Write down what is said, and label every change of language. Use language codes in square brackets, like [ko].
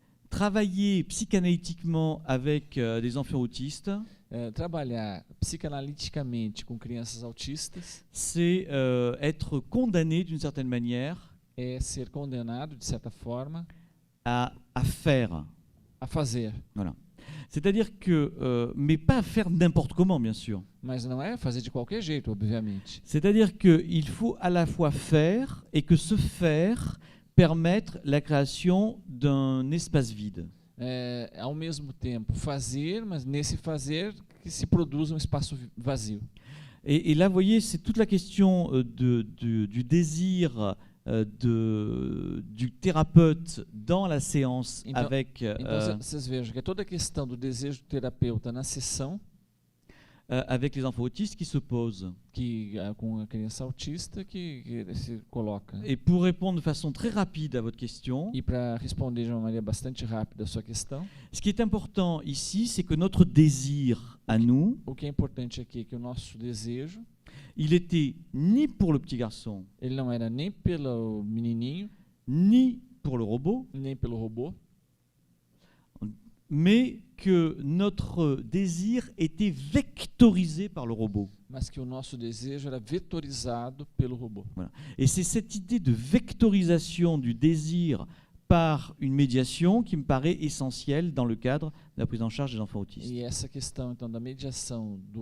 [fr] Travailler psychanalytiquement avec des enfants autistes, [pt] Trabalhar psicanaliticamente com crianças autistas [fr] c'est être condamné d'une certaine manière [pt] é ser condenado, de certa forma, [fr] à faire. [pt] a fazer. [fr] Voilà. C'est-à-dire que, mais pas faire n'importe comment, bien sûr. [pt] Mas não é fazer de qualquer jeito, obviamente. [fr] C'est-à-dire qu'il faut à la fois faire et que ce faire permette la création d'un espace vide. [pt] Ao mesmo tempo fazer, mas nesse fazer que se produz um espaço vazio. [fr] Et là, vous voyez, c'est toute la question du désir du thérapeute dans la séance [pt] Então, [fr] avec [pt] Então vocês vejam que é toda a questão do desejo do terapeuta na sessão [fr] avec les enfants autistes qui se posent. [pt] Com a criança autista que se coloca. [fr] Et pour répondre de façon très rapide à votre question, [pt] E para responder de uma maneira bastante rápida a sua questão, [fr] ce qui est important ici, c'est que notre désir à nous, [pt] o que é importante aqui é que o nosso desejo, [fr] il était ni pour le petit garçon, [pt] ele não era nem pelo menininho, [fr] ni pour le robot, [pt] nem pelo robô, [fr] mais que notre désir était vectorisé par le robot. [pt] mas que o nosso desejo era vetorizado pelo robô. [fr] Et c'est cette idée de vectorisation du désir par une médiation qui me paraît essentielle dans le cadre de la prise en charge des enfants autistes. [pt] E essa questão, então, da mediação,